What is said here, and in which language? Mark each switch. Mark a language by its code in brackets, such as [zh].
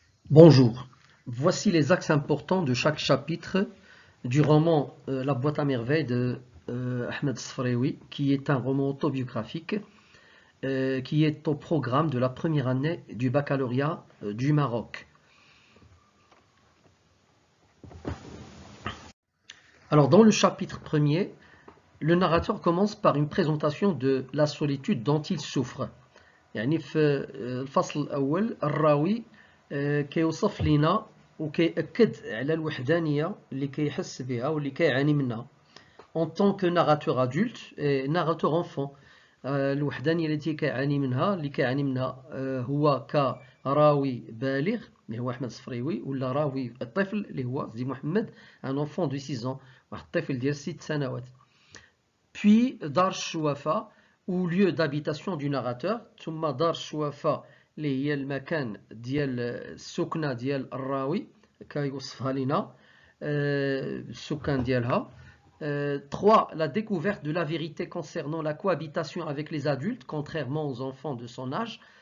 [fr] Bonjour, voici les axes importants de chaque chapitre du roman La boîte à merveilles de Ahmed Sfraoui, qui est un roman autobiographique qui est au programme de la première année du baccalauréat du Maroc. Alors dans le chapitre premier, le narrateur commence par une présentation de la solitude dont il souffre. [ar] يعني في الفصل الأول الراوي كيوصف لنا وكيأكد على الوحدانية اللي كيحس بها واللي كيعاني منها [fr] en tant que narrateur adulte et narrateur enfant. [ar] الوحدانية التي كيعاني منها هو كراوي بالغ اللي هو أحمد الصفريوي ولا راوي الطفل اللي هو سيدي محمد [fr] un enfant de 6 ans [ar] واحد الطفل ديال 6 سنوات. Puis دار الشوافة [fr] ou lieu d'habitation du narrateur [ar] ثم دار الشوافة اللي هي المكان ديال السكنة ديال الراوي كيوصفها لنا السكان ديالها. [fr] 3. La découverte de la vérité concernant la cohabitation avec les adultes contrairement aux enfants de son âge.